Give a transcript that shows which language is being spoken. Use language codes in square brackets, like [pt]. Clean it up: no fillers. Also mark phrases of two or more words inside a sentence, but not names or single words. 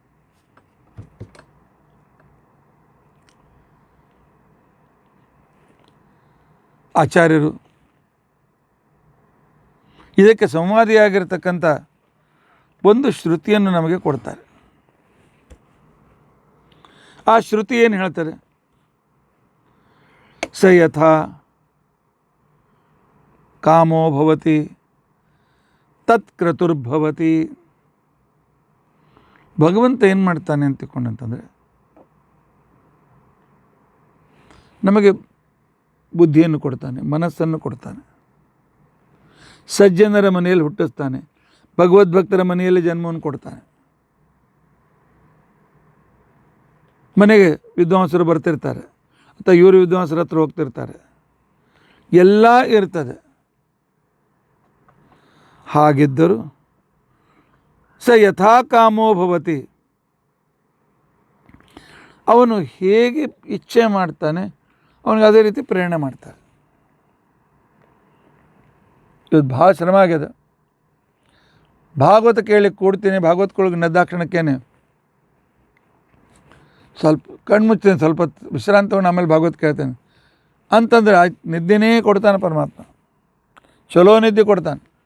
[kn] ಆಚಾರ್ಯರು ಇದಕ್ಕೆ ಸಂವಾದಿಯಾಗಿರ್ತಕ್ಕಂಥ ಒಂದು ಶ್ರುತಿಯನ್ನು ನಮಗೆ ಕೊಡ್ತಾರೆ. ಆ ಶ್ರುತಿ ಏನು ಹೇಳ್ತಾರೆ? [sa] ಸ ಯಥಾ ಕಾಮೋ ಭವತಿ ತತ್ಕ್ರತುರ್ಭವತಿ. [kn] ಭಗವಂತ ಏನು ಮಾಡ್ತಾನೆ ಅಂತ ತಿಳ್ಕೊಂಡಂತಂದರೆ, ನಮಗೆ ಬುದ್ಧಿಯನ್ನು ಕೊಡ್ತಾನೆ, ಮನಸ್ಸನ್ನು ಕೊಡ್ತಾನೆ, ಸಜ್ಜನರ ಮನೆಯಲ್ಲಿ ಹುಟ್ಟಿಸ್ತಾನೆ, ಭಗವದ್ಭಕ್ತರ ಮನೆಯಲ್ಲಿ ಜನ್ಮವನ್ನು ಕೊಡ್ತಾನೆ. ಮನೆಗೆ ವಿದ್ವಾಂಸರು ಬರ್ತಿರ್ತಾರೆ ಅಥವಾ ಇವರು ವಿದ್ವಾಂಸರ ಹತ್ರ ಹೋಗ್ತಿರ್ತಾರೆ, ಎಲ್ಲ ಇರ್ತದೆ. [sa] ಹಾಗಿದ್ದರೂ ಸ ಯಥಾ ಕಾಮೋ ಭವತಿ, [kn] ಅವನು ಹೇಗೆ ಇಚ್ಛೆ ಮಾಡ್ತಾನೆ ಅವನಿಗೆ ಅದೇ ರೀತಿ ಪ್ರೇರಣೆ ಮಾಡ್ತಾರೆ. ಇವತ್ತು ಭಾಳ ಶ್ರಮ ಆಗ್ಯದ. ಭಾಗವತ ಕೇಳಿ ಕೂಡ್ತೀನಿ, ಭಾಗವತಕ್ಕೊಳಗೆ ನದ್ದಾಕ್ಷಣಕ್ಕೇನೆ ಸ್ವಲ್ಪ ಕಣ್ಮುಚ್ತೇನೆ, ಸ್ವಲ್ಪ ವಿಶ್ರಾಂತಿ ತಗೊಂಡು ಆಮೇಲೆ ಭಾಗವತ ಕೇಳ್ತೇನೆ ಅಂತಂದರೆ ಆಯ್ತು, ನಿದ್ದೆನೇ ಕೊಡ್ತಾನೆ ಪರಮಾತ್ಮ, ಚಲೋ ನಿದ್ದೆ ಕೊಡ್ತಾನೆ.